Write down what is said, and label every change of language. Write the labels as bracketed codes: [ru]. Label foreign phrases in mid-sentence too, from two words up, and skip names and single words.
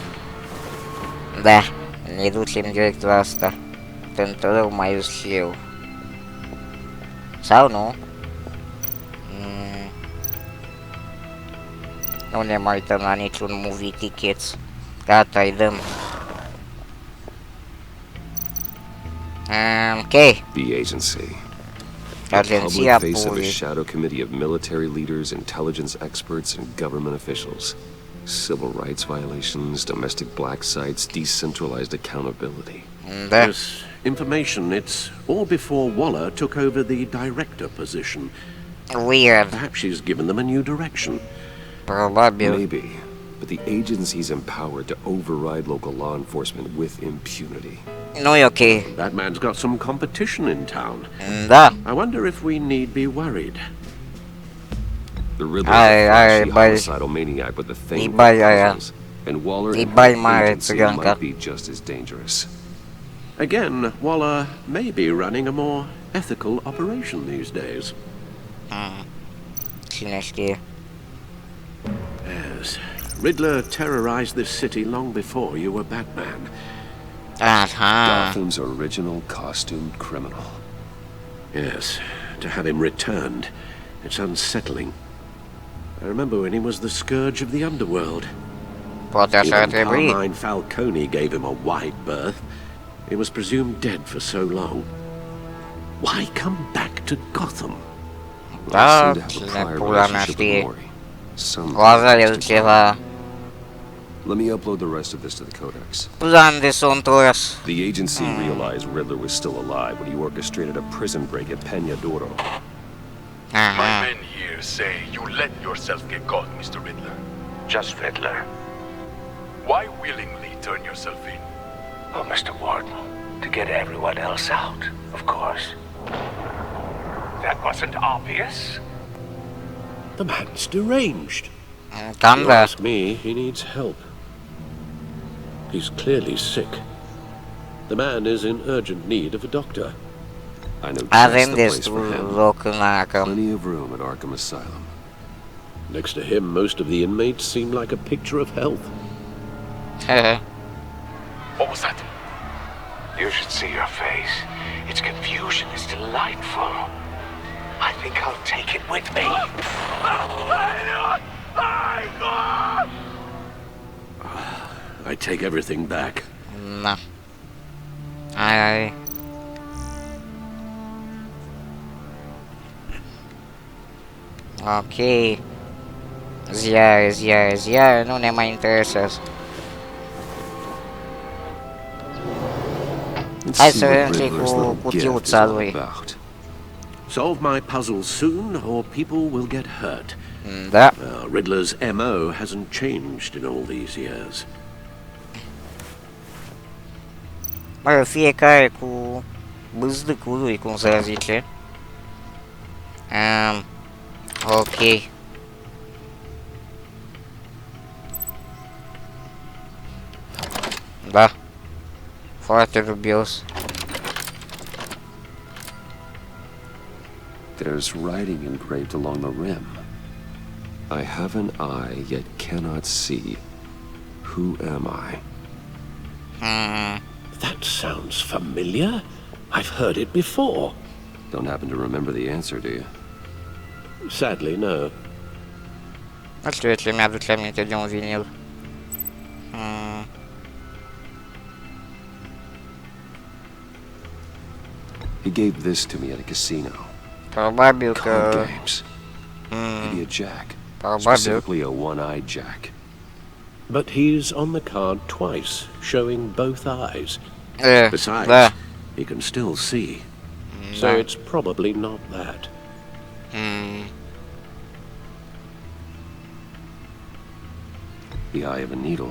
[ro] Da, ne ducem direct la asta. Pentru rău mai ies și eu. Sau nu? Nu ne mai uităm la niciun [en] movie tickets. [ro] Gata, îi dăm. [en] Okay. The agency. [ro] Agenția [en] Public face of a [ro] publică. [en] shadow committee of military leaders, intelligence experts, and government officials. Civil rights violations, domestic black sites, decentralized accountability. [ro] Da. [en] Yes, information. It's all before Waller took over the director position. Weird. Perhaps she's given them a new direction. [ro] Probabil. [en] Maybe, but the agency's empowered to override local law enforcement with impunity. [ro] Nu e ok. [en] That man's got some competition in town. [ro] Da. [en] I wonder if we need be worried. The Riddler is a flashy [ro] bai. [en] homicidal maniac with a thing for [ro] Bai aia. [en] puzzles, and Waller [ro] Îi [en] and [ro] bai [en] her [ro] mare [en] agency [ro] țiganca. [en] might be just as dangerous. Again, Waller may be running a more ethical operation these days. [ro] Cine știe. [en] Yes. Riddler terrorized this city long before you were Batman. [ro] Aha. [en] Gotham's original costumed criminal. Yes, to have him returned, it's unsettling. I remember when he was the scourge of the underworld. [ro] Poate așa ar [en] Even [ro] trebui. [en] Carmine Falcone gave him a wide berth. He was presumed dead for so long. Why come back to Gotham? Well, I [ro] Da, [en] seem to have a [ro] cine [en] prior [ro] pula mea [en] relationship with [ro] știe. Mori. Some O avea el [en] context [ro] ceva [en] Let me upload the rest of this to the codex. [ro] plan de s-o întors. [en] The agency realized Riddler was still alive when he orchestrated a prison break at Peña Duro. My [ro] Aha. [en] men here say you let yourself get caught, Mr. Riddler. Just Riddler. Why willingly turn yourself in? Oh, Mr. Warden, to get everyone else out, of course. That wasn't obvious. The man's deranged. [ro] Cam [en] If you [ro] da. [en] ask me, he needs help. He's clearly sick. The man is in urgent need of a doctor. I know just [ro] Avem [en] the place [ro] destul [en] for him. [ro] loc în Arkham. [en] Plenty of room at Arkham Asylum. Next to him, most of the inmates seem like a picture of health. Hehe. What was that? You should see your face. Its confusion is delightful. I think I'll take it with me. I take everything back. [ro] Na. Ai. Ok. Ziare, nu ne mai interesează. [en] Let's [ro] Hai [en] see [ro] să [en] what [ro] vedem ce [en] Riddler's [ro] cu [en] little gift is [ro] cutiuța [en] all [ro] lui. [en] about. Solve my puzzle soon, or people will get hurt. [ro] Da. [en] Riddler's MO hasn't changed in all these years. [ro] Mă, fiecare cu bâzdâcul lui, cum să zice. Ok. Da. Foarte dubios. [en] There's writing engraved along the rim. I have an eye, yet cannot see. Who am I? That sounds familiar. I've heard it before. Don't happen to remember the answer, do you? Sadly, no. [ro] Nu știu ce mi-aduce aminte de un vinil. [en] He gave this to me at a casino. [ro] Probabil [en] Card [ro] că... [en] games. Maybe a jack. [ro] Probabil. [en] Specifically a one-eyed jack. But he's on the card twice, showing both eyes. [ro] E, [en] Besides, [ro] da. [en] he can still see. So it's probably not that. The eye of a needle.